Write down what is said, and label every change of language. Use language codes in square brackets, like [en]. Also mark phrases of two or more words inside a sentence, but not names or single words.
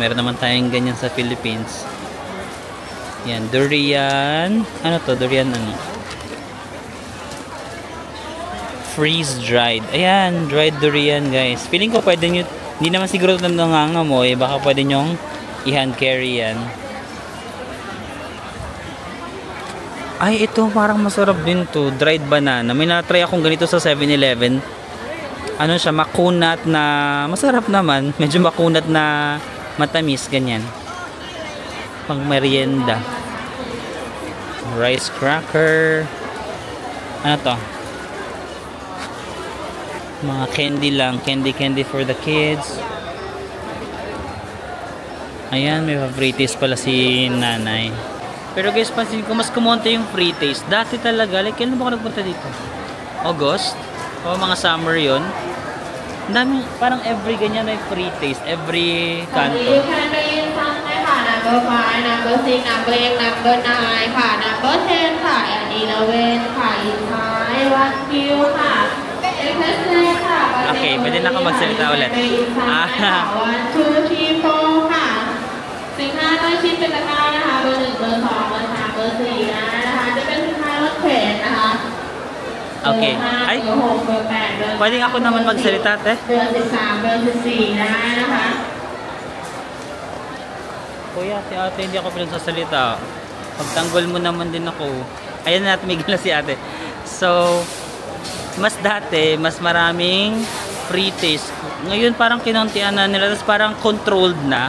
[tl] Meron naman tayong ganyan sa Philippines. Yan, durian. Ano to? Durian ano? [en] Freeze dried. [tl] Ayan, [en] dried durian [tl] guys. Feeling ko pwede nyo, hindi naman siguro ito nangangamoy. Baka pwede nyong i- [en] hand carry [tl] yan. Ay, ito parang masarap din to. [en] Dried banana. [tl] May na-try akong ganito sa 7-Eleven. Ano siya, makunat na, masarap naman. Medyo makunat na matamis, ganyan. Pang merienda. [en] Rice cracker. [tl] Ano to? Mga candy lang. [en] Candy for the kids. [tl] Ayan, may [en] free taste [tl] pala si nanay. Pero guys, pansin ko, mas kumonte yung [en] free taste. [tl] Dati talaga, like, kailan ba ako nagpunta dito? August? O mga summer yon. Ang dami, parang every ganyan may [en] free taste. [tl] Every kanto. [en] You can be in some number 5, number 6, number 8, number 9, number 10, and 11, one view, [tl] Okay, pwede na ako magsalita ulit. 1, 2, 3, 4, [th] ค่ะสินค้าต้องชิ้นเป็นตะกร้านะคะเบอร์ 1 เบอร์ 2 เบอร์ 3 เบอร์ 4 นะคะจะเป็นสินค้ารถเข็นนะคะ [tl] Okay. Ay, pwede ako naman magsalita, te. [th] เบอร์ 13 เบอร์ 14 นะคะ [tl] Kuya, si ate, hindi ako pinagsasalita. Pagtanggol mo naman din ako. Ayan na, tumigil na si ate. So, mas dati, mas maraming [en] free taste. [tl] Ngayon parang kinuntian na nila, tapos parang controlled na.